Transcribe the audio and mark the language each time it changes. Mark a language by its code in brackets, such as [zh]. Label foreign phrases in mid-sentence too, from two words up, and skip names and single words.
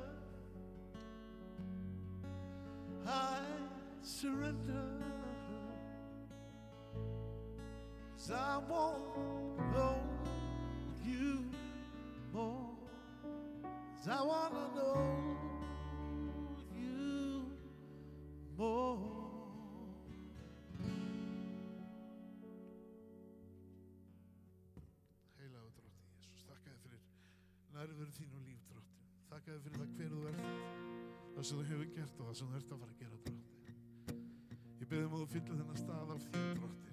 [en] I surrender. 'Cause I want to know you more. 'Cause I want to know you more. [is] Heilagur Drottinn Jesús, þakka þér fyrir nærveru þín og líf, Drottinn. Þakka þér fyrir það hver þú ert, það sem þú hefur gert og það sem þú ert að fara að gera, Drottinn. Ég bið að þú fyllir þennan stað af þér, Drottinn.